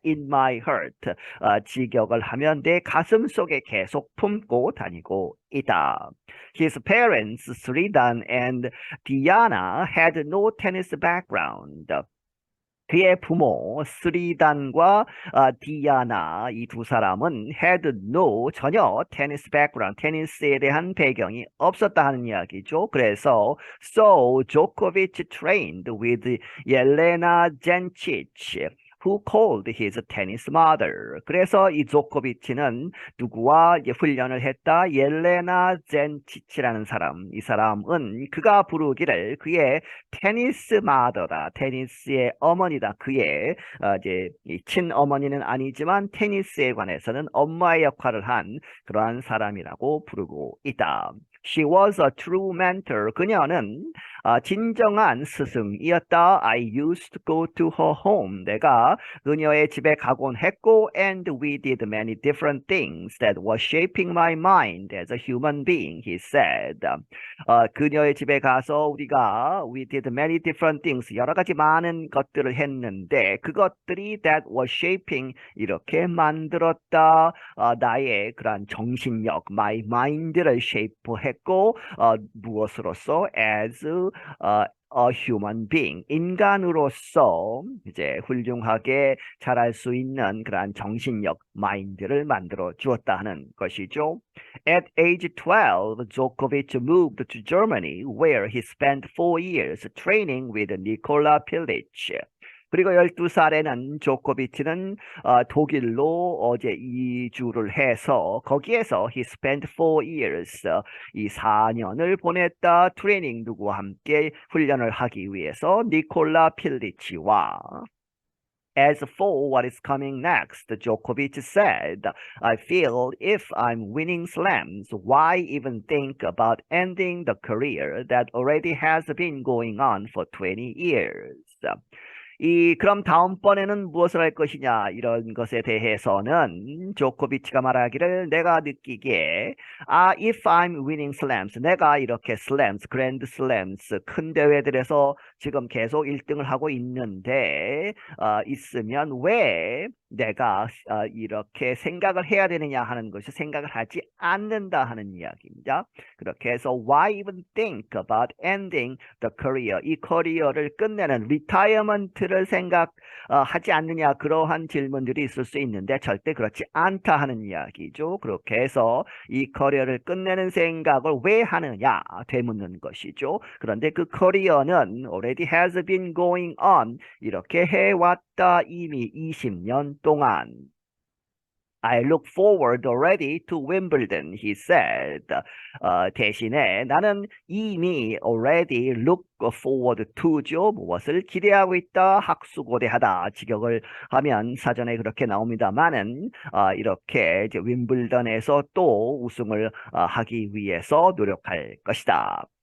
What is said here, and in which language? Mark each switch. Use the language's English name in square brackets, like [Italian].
[English] In my heart. [Korean] 직역을 하면 내 가슴 속에 계속 품고 다니고 있다. [English] His parents, Sridan and Diana, had no tennis background. [Korean] 그의 부모 스리단과 디아나 이 두 사람은 [English] had no [Korean] 전혀 테니스 background 테니스에 대한 배경이 없었다 하는 이야기죠. 그래서 [English] so Djokovic trained with Jelena Jančić who called his tennis mother. [Korean] 그래서 이 조코비치는 누구와 훈련을 했다? 옐레나 젠치치라는 사람. 이 사람은 그가 부르기를 그의 테니스 마더다. 테니스의 어머니다. 그의 이제 친어머니는 아니지만 테니스에 관해서는 엄마의 역할을 한 그러한 사람이라고 부르고 있다. [English] She was a true mentor. [Korean] 그녀는 진정한 스승이었다. [English] I used to go to her home. [Korean] 내가 그녀의 집에 가곤 했고 [English] and we did many different things that were shaping my mind as a human being, he said. [Korean] 그녀의 집에 가서 우리가 [English] we did many different things. [Korean] 여러 가지 많은 것들을 했는데 그것들이 [English] that were shaping [Korean] 이렇게 만들었다. 나의 그런 정신력, my mind를 shape했고 무엇으로서 [English] as a human being, [Korean] 인간으로서 이제 훌륭하게 자랄 수 있는 그러한 정신력, 마인드를 만들어 주었다 하는 것이죠. [English] At age 12, Djokovic moved to Germany, where he spent 4 years training with Nikola Pilic. [Korean] 그리고 12살에는 조코비치는 독일로 어제 이주를 해서 거기에서 [English] he spent 4 years [Korean] 이 4년을 보냈다. 트레이닝 누구와 함께 훈련을 하기 위해서 니콜라 필리치와 [English] As for what is coming next, Djokovic said, I feel if I'm winning slams, why even think about ending the career that already has been going on for 20 years? [Korean] 그럼 다음번에는 무엇을 할 것이냐, 이런 것에 대해서는 조코비치가 말하기를 내가 느끼기에, [English] if I'm winning slams, [Korean] 내가 이렇게 slams, 그랜드 슬램스, 큰 대회들에서 지금 계속 1등을 하고 있는데, 있으면 왜 내가 이렇게 생각을 해야 되느냐 하는 것이 생각을 하지 않는다 하는 이야기입니다. 그렇게 해서 [English] why even think about ending the career, [Korean] 이 커리어를 끝내는 리타이어먼트를 생각하지 않느냐, 그러한 질문들이 있을 수 있는데 절대 그렇지 않다 하는 이야기죠. 그렇게 해서 이 커리어를 끝내는 생각을 왜 하느냐 되묻는 것이죠. 그런데 그 커리어는 [English] already has been going on, [Korean] 이렇게 해왔다. 이미 20년 동안. [English] I look forward already to Wimbledon, he said. [Korean] 대신에 나는 이미 [English] already look forward to [Korean] 죠. 무엇을 기대하고 있다. 학수고대하다. 직역을 하면 사전에 그렇게 나옵니다만은 이렇게 이제 윈블던에서 또 우승을 하기 위해서 노력할 것이다.